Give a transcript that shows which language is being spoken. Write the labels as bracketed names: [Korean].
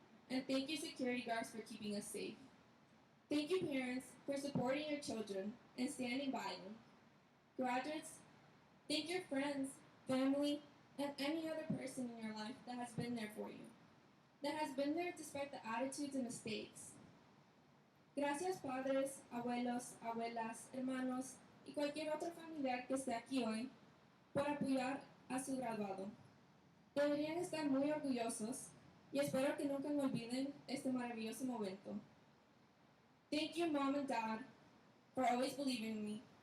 [English] And thank you, security guards, for keeping us safe. Thank you, parents, for supporting your children and standing by them. Graduates, thank your friends, family, and any other person in your life that has been there for you, that has been there despite the attitudes and mistakes. [Spanish] Gracias, padres, abuelos, abuelas, hermanos, y cualquier otro familiar que esté aquí hoy, por apoyar a su graduado. Deberían estar muy orgullosos y espero que nunca me olviden este maravilloso momento. [English] Thank you, Mom and Dad, for always believing in me.